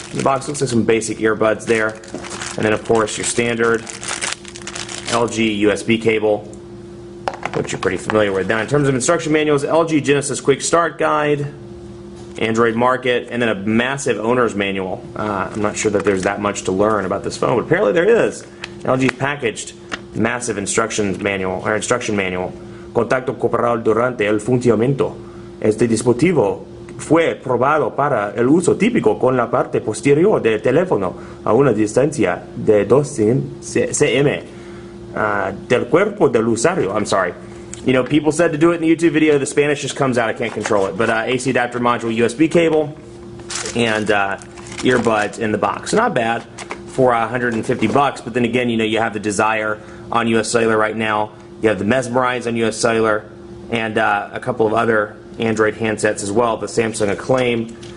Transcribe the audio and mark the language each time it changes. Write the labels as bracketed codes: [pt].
[en] The box looks like some basic earbuds there. And then, of course, your standard LG USB cable, which you're pretty familiar with. Now, in terms of instruction manuals, LG Genesis Quick Start Guide, Android Market, and then a massive owner's manual. I'm not sure that there's that much to learn about this phone, but apparently there is. LG's packaged massive instruction manual. [es] Contacto cooperado durante el funcionamiento. Este dispositivo fue probado para el uso típico con la parte posterior del teléfono a una distancia de 2 cm del cuerpo del usuario. [en] I'm sorry. People said to do it in the YouTube video. The Spanish just comes out. I can't control it. But AC adapter module, USB cable, and earbuds in the box. So not bad for $150. But then again, you have the Desire on US Cellular right now. You have the Mesmerize on US Cellular, and a couple of other Android handsets as well, the Samsung Acclaim.